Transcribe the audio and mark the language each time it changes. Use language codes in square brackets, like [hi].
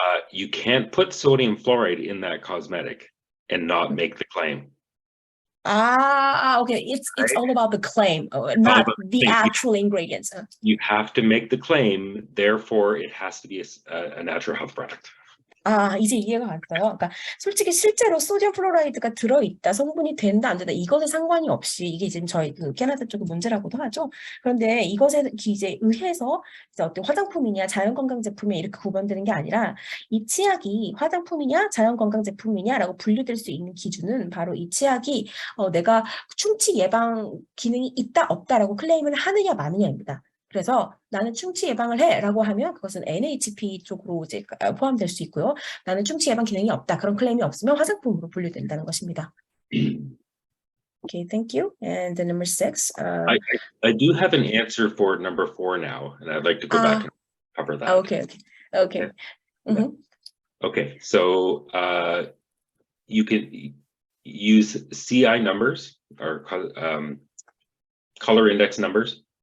[en] You can't put sodium fluoride in that cosmetic and not make the claim. Okay. It's all about the claim, not the actual ingredients. You have to make the claim, therefore it has to be a natural health product. [ko] 아, 이제 이해가 갔어요. 그러니까 솔직히 실제로 소디움 플로라이드가 들어있다, 성분이 된다, 안 된다, 이것에 상관이 없이 이게 지금 저희 그 캐나다 쪽의 문제라고도 하죠. 그런데 이것에 이제 의해서 이제 어떤 화장품이냐, 자연건강제품이냐 이렇게 구분되는 게 아니라 이 치약이 화장품이냐, 자연건강제품이냐라고 분류될 수 있는 기준은 바로 이 치약이 내가 충치 예방 기능이 있다, 없다라고 클레임을 하느냐, 마느냐입니다. 그래서 나는 충치 예방을 해라고 하면 그것은 NHP 쪽으로 이제 포함될 수 있고요. 나는 충치 예방 기능이 없다. 그런 클레임이 없으면 화장품으로 분류된다는 것입니다. [en] Okay, thank you. And the number 6. I do have an answer for number 4 now, and I'd like to go back and cover that. Okay. Mm-hmm. Okay, so you can use CI numbers or color index numbers.